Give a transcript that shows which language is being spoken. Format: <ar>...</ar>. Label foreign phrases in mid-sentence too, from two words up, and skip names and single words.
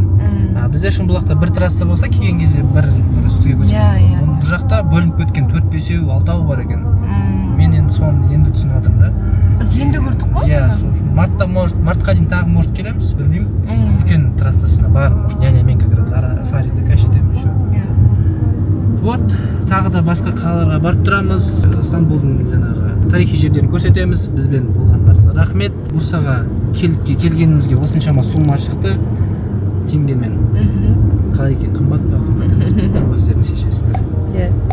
<kk>Бізде Шымбұлақта бір трасса болса, келген кезде бір үстіге көтереміз. Бұл жақта бөлініп кеткен 4-5-6 бар екен. Мен енді соны енді түсініп жатырмын да. Біз енді көрдік қой? Иә, мартқа дейін тағы может келеміз, білмеймін. Үлкен трассасына бар, может нянямен</kk> <ru>как раз</ru> <kk>Фарида кәшетеміз еще. Вот, тағы да басқа қалаларға барып тұрамыз. Стамбулдың жаңағы тарихи жерлерін көрсетеміз. Бізбен болғандарыңызға рахмет. Бурсаға келгенімізге осыншама сумма шықты. Теңгемен. Қалай екен, қымбат па? Өздеріңіз шешесіздер. Иә.</kk>